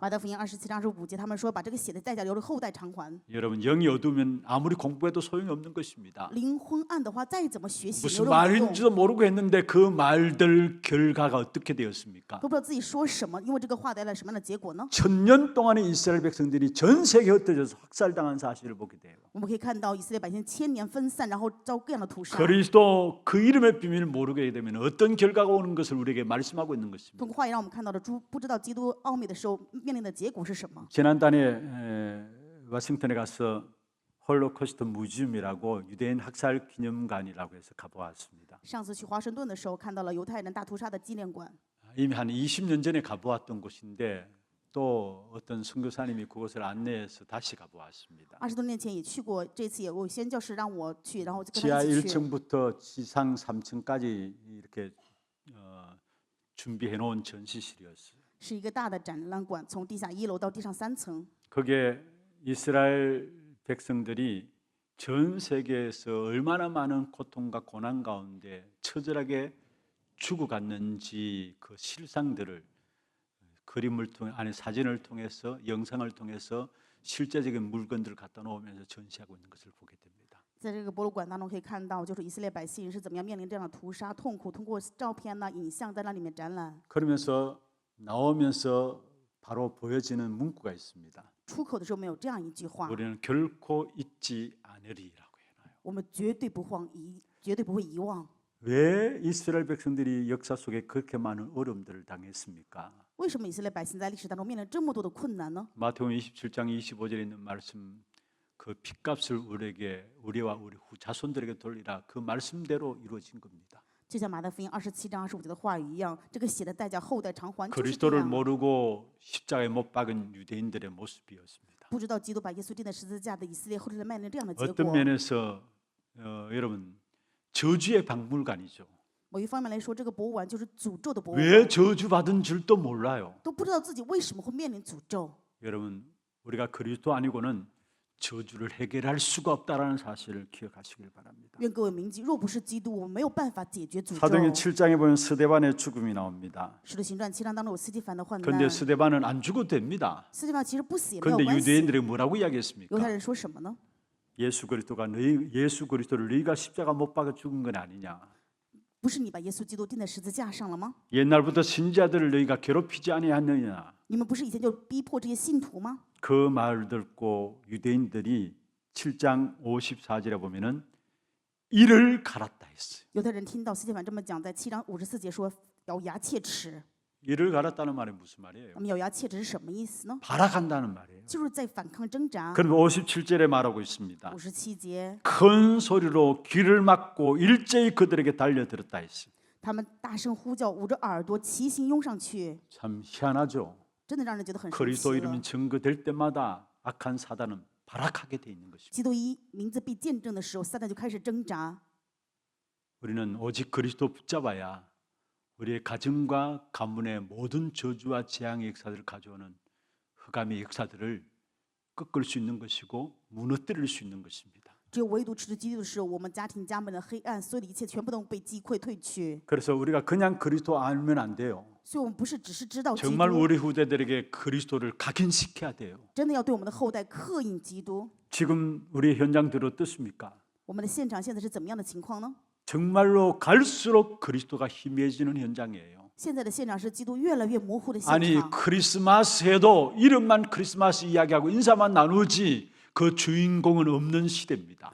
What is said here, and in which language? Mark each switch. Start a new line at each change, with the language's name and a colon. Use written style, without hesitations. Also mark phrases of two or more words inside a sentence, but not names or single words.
Chinese: 马太福音27章25节，他们说把这个血的代价留着后代偿还。
Korean: 여러분 영이 어두우면 아무리 공부해도 소용이 없는 것입니다.
Chinese: 灵昏暗的话，再怎么学习，
Korean: 무슨
Chinese: 留着没用，
Korean: 말인지도 모르고 했는데 그 말들 결과가 어떻게 되었습니까?
Chinese: 都不知道自己说什么，因为这个话带来什么样的结果呢？
Korean: 천년 동안의 이스라엘 백성들이 전 세계에 흩어져서 학살당한 사실을 보게 돼요.
Chinese: 我们可以看到以色列百姓千年分散，然后遭各样的屠杀。
Korean: 그리스도 그 이름의 비밀을 모르게 되면 어떤 결과가 오는 것을 우리에게 말씀하고 있는 것입니다.
Chinese: 通过话语让我们看到了不知道基督奥秘的时候面临的结果是什么。
Korean: 지난달에 워싱턴에 가서 홀로코스트 뮤지엄이라고 유대인 학살 기념관이라고 해서 가보았습니다.
Chinese: 上次去华盛顿的时候，看到了犹太人大屠杀的纪念馆。
Korean: 이미 한 20년 전에 가보았던 곳인데 또 어떤 선교사님이 그곳을 안내해서 다시 가보았습니다.
Chinese: 20多年前也去过，这次也有宣教士让我去，然后就跟
Korean: 지하
Chinese: 他一起去。
Korean: 1층부터 지상 3층까지 이렇게 준비해 놓은 전시실이었어요.
Chinese: 是一个大的展览馆，从地下1楼到地上3层。
Korean: 거기에 이스라엘 백성들이 전 세계에서 얼마나 많은 고통과 고난 가운데 처절하게 죽어갔는지 그 실상들을 그림을 통해 아니 사진을 통해서 영상을 통해서 실제적인 물건들을 갖다 놓으면서 전시하고 있는 것을 보게 됩니다.
Chinese: 在这个博物馆当中可以看到，就是以色列百姓是怎么样面临这样的屠杀、痛苦，通过照片呐、影像在那里面展览。
Korean: 그러면서 나오면서 바로 보여지는 문구가 있습니다.
Chinese: 出口的时候没有这样一句话：
Korean: 우리는 결코 잊지 않으리라고 해놔요.
Chinese: 我们绝对不绝对不会遗忘。
Korean: 왜 이스라엘 백성들이 역사 속에 그렇게 많은 어려움들을 당했습니까?
Chinese: 为什么以色列百姓在历史当中面临这么多的困难呢？
Korean: 마태복음 27장 25절에 있는 말씀 그 핏값을 우리와 우리 자손들에게 돌리라 그 말씀대로 이루어진 겁니다.
Chinese: 就像马太福音27章25节的话语一样，这个血的代价后代偿还，就是这
Korean: 그리스도를
Chinese: 样。
Korean: 모르고 십자가에 못 박은 유대인들의 모습이었습니다.
Chinese: 不知道基督把耶稣钉在十字架的以色列后代面临这样的结
Korean: 어떤
Chinese: 果。
Korean: 면에서 여러분 저주의 박물관이죠.
Chinese: 某一方面来说，这个博物馆就是诅咒的博物
Korean: 왜
Chinese: 馆，
Korean: 저주받은 줄도 몰라요.
Chinese: 都不知道自己为什么会面临诅咒。
Korean: 여러분 우리가 그리스도 아니고는 저주를 해결할 수가 없다라는 사실을 기억하시길 바랍니다.
Chinese: 愿各位铭记，若不是基督，我们没有办法解决诅
Korean: 사도행전
Chinese: 咒。
Korean: 7장에 보면 스데반의 죽음이 나옵니다.
Chinese: 使徒行传7章当中有斯蒂凡的患难，
Korean: 그런데 스데반은 안 죽어도 됩니다.
Chinese: 斯蒂凡其实不死也没有
Korean: 그런데
Chinese: 关系。
Korean: 유대인들이 뭐라고
Chinese: 犹太
Korean: 이야기했습니까?
Chinese: 人说什么呢？
Korean: 예수 그리스도를 너희가 십자가 못 박아 죽은 건 아니냐?
Chinese: 不是你把耶稣基督钉在十字架上了吗？
Korean: 옛날부터 신자들을 너희가 괴롭히지 아니하느냐?
Chinese: 你们不是以前就逼迫这些信徒吗？
Korean: 그 말을 듣고 유대인들이 7장 54절에 보면은 이를 갈았다 했어요.
Chinese: 犹太人听到斯提凡这么讲，在7章54节说咬牙切齿。
Korean: 이를 갈았다는 말이 무슨 말이에요?
Chinese: 那么咬牙切齿是什么意思呢？
Korean: 발악한다는 말이에요.
Chinese: 就是在反抗挣扎。
Korean: 그럼 57절에 말하고 있습니다.
Chinese: 57节，
Korean: 큰 소리로 귀를 막고 일제히 그들에게 달려들었다 했어요.
Chinese: 他们大声呼叫，捂着耳朵齐心拥上去，
Korean: 참 희한하죠.
Chinese: 真的让人觉得很神
Korean: 그리스도
Chinese: 奇
Korean: 이름이
Chinese: 了。
Korean: 증거될 때마다 악한 사단은 발악하게 돼 있는 것입니다.
Chinese: 基督一名字被见证的时候，撒旦就开始挣扎。
Korean: 우리는 오직 그리스도 붙잡아야 우리의 가정과 가문의 모든 저주와 재앙의 역사들을 가져오는 흑암의 역사들을 꺾을 수 있는 것이고 무너뜨릴 수 있는 것입니다.
Chinese: 只有唯独持着基督的时候，我们家庭家门的黑暗，所有的一切全部都被击溃退去。
Korean: 그래서 우리가 그냥 그리스도 알면 안 돼요.
Chinese: 所以，我们不是只是知道基督，
Korean: 정말 우리 후대들에게 그리스도를 각인시켜야 돼요.
Chinese: 真的要对我们的后代刻印基督。
Korean: 지금 우리 현장들은 어떻습니까?
Chinese: 我们的现场现在是怎么样的情况呢？
Korean: 정말로 갈수록 그리스도가 희미해지는 현장이에요.
Chinese: 现在的现场是基督越来越模糊的现
Korean: 아니
Chinese: 场。
Korean: 크리스마스에도 이름만 크리스마스 이야기하고 인사만 나누지 그 주인공은 없는 시대입니다.